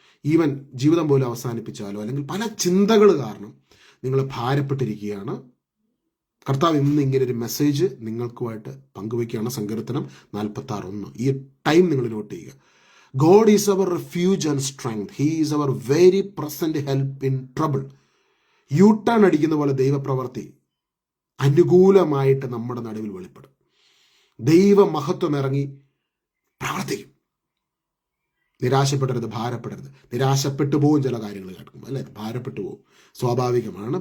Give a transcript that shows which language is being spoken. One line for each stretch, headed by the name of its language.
Malayalam: Even ജീവിതം പോലും അവസാനിപ്പിച്ചാലോ അല്ലെങ്കിൽ പല ചിന്തകൾ കാരണം നിങ്ങൾ ഭാരപ്പെട്ടിരിക്കുകയാണ്. കർത്താവ് ഇന്ന് ഇങ്ങനെ ഒരു മെസ്സേജ് നിങ്ങൾക്കുമായിട്ട് പങ്കുവയ്ക്കുകയാണ്. സങ്കീർത്തനം 46:1. ഈ ടൈം നിങ്ങൾ നോട്ട് ചെയ്യുക.
English: God is our refuge and strength. He is our very present help in trouble.
Malayalam: U-turn അടിക്കുന്ന പോലെ ദൈവപ്രവർത്തി അനുകൂലമായിട്ട് നമ്മുടെ നടുവിൽ വെളിപ്പെടും. ദൈവ മഹത്വം ഇറങ്ങി പ്രവർത്തിക്കും. നിരാശപ്പെടരുത്, ഭാരപ്പെടരുത്. നിരാശപ്പെട്ടു പോകും ചില കാര്യങ്ങൾ കേൾക്കുമ്പോൾ, അല്ലേ? ഭാരപ്പെട്ടു പോകും, സ്വാഭാവികമാണ്.